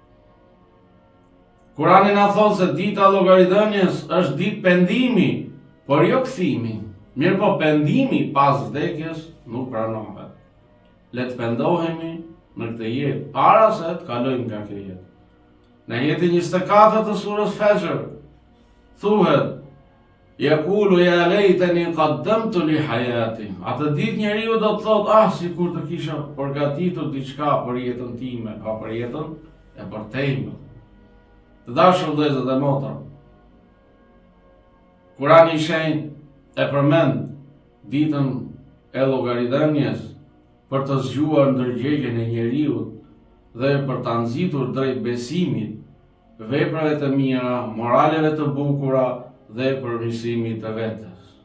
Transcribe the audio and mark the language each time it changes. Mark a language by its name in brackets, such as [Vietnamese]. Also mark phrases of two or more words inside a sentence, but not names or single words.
[Albanian] Kurani na thon se dita e llogaridhënies është ditë pendimi, por jo kthimi. Mirë po pendimi pas vdekjes nuk pranohet. Le të pendohemi në këtë jetë para se të kalojmë nga kjo jetë. Në jetin 24 të surës Fajr thuhet: [Arabic] يَقُولُ يَا لَيْتَنِي قَدَّمْتُ لِحَيَاتِي. [Albanian] Atë ditë njeriu do të thotë: sikur të kisha përgatitur diçka për jetën time, apo për jetën e përtejme. Të dashur vëllezër dhe motra, Kurani i Shenjtë e përmend ditën e llogaridhënies për të zgjuar ndërgjegjen e njeriut dhe për ta nxitur drejt besimit, veprave të mira, moraleve të bukura dhe përmirësimit të vetes.